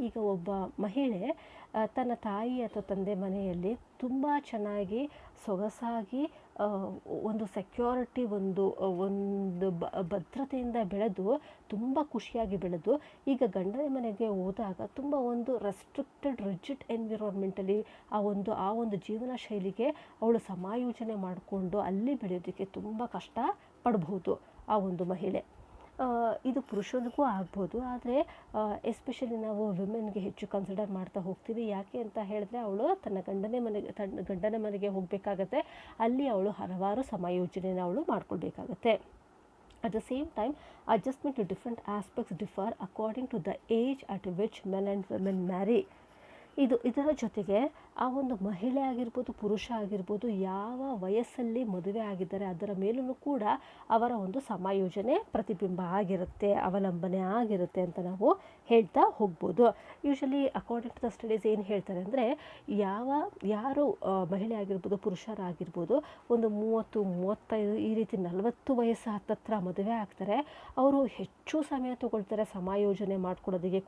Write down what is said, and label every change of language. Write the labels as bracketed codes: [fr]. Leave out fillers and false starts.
[kn] ಈಗ ಒಬ್ಬ ಮಹಿಳೆ ತನ್ನ ತಾಯಿ ಅಥವಾ ತಂದೆ ಮನೆಯಲ್ಲಿ ತುಂಬ ಚೆನ್ನಾಗಿ ಸೊಗಸಾಗಿ ಒಂದು ಸೆಕ್ಯೂರಿಟಿ, ಒಂದು ಭದ್ರತೆಯಿಂದ ಬೆಳೆದು ತುಂಬ ಖುಷಿಯಾಗಿ ಬೆಳೆದು, ಈಗ ಗಂಡನ ಮನೆಗೆ ಹೋದಾಗ ತುಂಬ ಒಂದು ರೆಸ್ಟ್ರಿಕ್ಟೆಡ್, ರಿಜಿಡ್ ಎನ್ವಿರಾನ್ಮೆಂಟಲ್ಲಿ ಆ ಒಂದು ಜೀವನ ಶೈಲಿಗೆ ಅವಳು ಸಮಾಯೋಜನೆ ಮಾಡಿಕೊಂಡು ಅಲ್ಲಿ ಬೆಳೆಯೋದಕ್ಕೆ ತುಂಬ ಕಷ್ಟ ಪಡ್ಬೋದು ಆ ಒಂದು ಮಹಿಳೆ. ಇದು ಪುರುಷನಿಗೂ ಆಗ್ಬೋದು, ಆದರೆ ಎಸ್ಪೆಷಲಿ ನಾವು ವಿಮೆನ್ಗೆ ಹೆಚ್ಚು ಕನ್ಸಿಡರ್ ಮಾಡ್ತಾ ಹೋಗ್ತೀವಿ. ಯಾಕೆ ಅಂತ ಹೇಳಿದ್ರೆ, ಅವಳು ತನ್ನ ಗಂಡನ ಮನೆಗೆ ಹೋಗಬೇಕಾಗತ್ತೆ, ಅಲ್ಲಿ ಅವಳು ಹಲವಾರು ಸಮಾಯೋಜನೆನ ಅವಳು ಮಾಡ್ಕೊಳ್ಬೇಕಾಗತ್ತೆ. [en] At the same time, adjustment to different aspects differ according to the age at which men and women marry. [kn] ಇದರ ಜೊತೆಗೆ ಆ ಒಂದು ಮಹಿಳೆ ಆಗಿರ್ಬೋದು, ಪುರುಷ ಆಗಿರ್ಬೋದು, ಯಾವ ವಯಸ್ಸಲ್ಲಿ ಮದುವೆ ಆಗಿದ್ದಾರೆ ಅದರ ಮೇಲೂ ಕೂಡ ಅವರ ಒಂದು ಸಮಾಯೋಜನೆ ಪ್ರತಿಬಿಂಬ ಆಗಿರುತ್ತೆ, ಅವಲಂಬನೆ ಆಗಿರುತ್ತೆ ಅಂತ ನಾವು ಹೇಳ್ತಾ ಹೋಗ್ಬೋದು. [en] usually according to the studies [kn] ಏನು ಹೇಳ್ತಾರೆ ಅಂದರೆ, ಯಾರು ಮಹಿಳೆ ಆಗಿರ್ಬೋದು, ಪುರುಷರಾಗಿರ್ಬೋದು, ಒಂದು 30-35 ಈ ರೀತಿ 40 ವಯಸ್ಸು ಹತ್ತತ್ರ ಮದುವೆ ಆಗ್ತಾರೆ, ಅವರು ಹೆಚ್ಚು ಸಮಯ ತಗೊಳ್ತಾರೆ ಸಮಾಯೋಜನೆ ಮಾಡ್ಕೊಳ್ಳೋದಕ್ಕೆ.